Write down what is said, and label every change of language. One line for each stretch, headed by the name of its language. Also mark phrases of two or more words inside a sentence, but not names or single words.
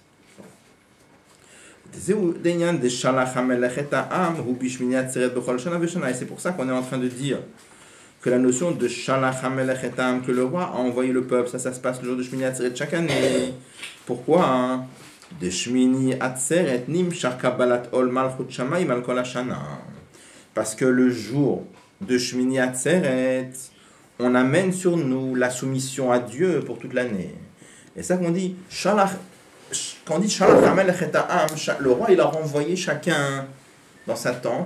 French: Et c'est pour ça qu'on est en train de dire que la notion de
Hebrew: שלח המלך את עם,
French: que le roi a envoyé le peuple, ça se passe le jour de Shmini Atzeret chaque année. Pourquoi?
Hebrew: De שמיני עצרת נמשך קבלת עול מלכות שמים על כל השנה.
French: Parce que le jour de Shmini Atzeret, on amène sur nous la soumission à Dieu pour toute l'année. Et ça qu'on dit, quand on dit
Hebrew: שלח המלך את עם,
French: le roi il a renvoyé chacun dans sa tente.